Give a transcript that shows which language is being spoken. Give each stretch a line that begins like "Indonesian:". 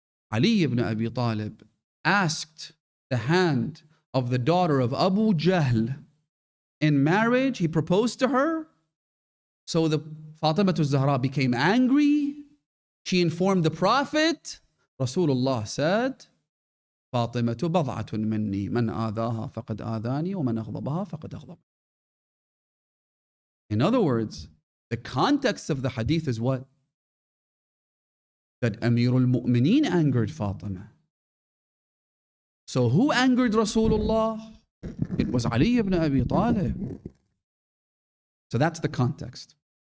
English: Ali ibn Abi Talib asked the hand of the daughter of Abu Jahl in marriage. He proposed to her. So the Fatima Zahra became angry. She informed the Prophet.
Arabic: Rasulullah said, فاطمة بضعة مني من آذاها فقد آذاني ومن أغضبها فقد أغضب.
English: In other words, the context of the hadith is what? That Amirul Mu'mineen angered Fatima. So who angered Rasulullah? It was Ali ibn Abi Talib. So that's the context.